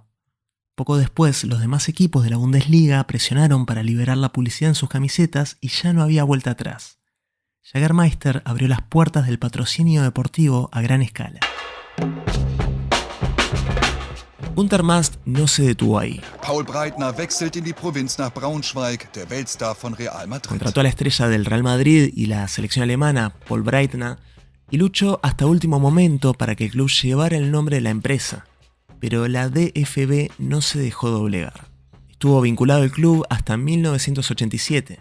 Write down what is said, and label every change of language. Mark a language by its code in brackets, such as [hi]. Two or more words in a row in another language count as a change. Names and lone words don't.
[es] Poco después, los demás equipos de la Bundesliga presionaron para liberar la publicidad en sus camisetas y ya no había vuelta atrás. Jägermeister abrió las puertas del patrocinio deportivo a gran escala. Günther Mast no se detuvo ahí. [de] Paul Breitner wechselt in die Provinz nach Braunschweig, der Weltstar von Real Madrid. [es] Contrató a la estrella del Real Madrid y la selección alemana, Paul Breitner, y luchó hasta último momento para que el club llevara el nombre de la empresa. Pero la DFB no se dejó doblegar. Estuvo vinculado al club hasta 1987.